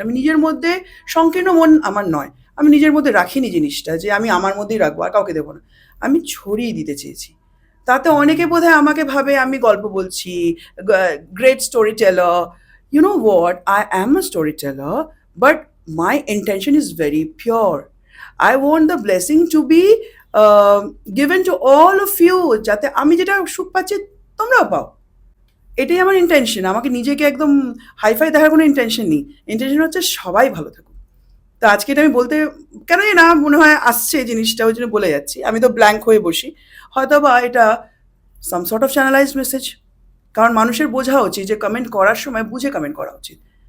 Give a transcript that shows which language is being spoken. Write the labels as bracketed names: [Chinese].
[Bangla] আমি নিজের মধ্যে সংকীর্ণ মন আমার নয়, আমি নিজের মধ্যে রাখিনি জিনিসটা যে আমি আমার মধ্যেই রাখবো আর কাউকে দেবো না, আমি ছড়িয়ে দিতে চেয়েছি। তাতে অনেকে বোধহয় আমাকে ভাবে আমি গল্প বলছি, [English] Great storyteller. You know what, I am a storyteller, but my intention is very pure. I want the blessing to be given to all of you, [Bangla] যাতে আমি যেটা সুখ পাচ্ছি তোমরাও পাও। এটাই আমার ইন্টেনশন। আমাকে নিজেকে একদম হাইফাই দেখার কোনো ইন্টেনশন নেই, ইন্টেনশন হচ্ছে সবাই ভালো থাকুক। তো আজকে এটা আমি বলতে কেন না মনে হয় আসছে এই জিনিসটা, ওই জন্য বলে যাচ্ছি। আমি তো ব্ল্যাঙ্ক হয়ে বসি, হয়তো বা এটা [English] Some sort of channelised message. [Bangla] কারণ মানুষের বোঝা উচিত যে কমেন্ট করার সময় বুঝে কমেন্ট করা উচিত।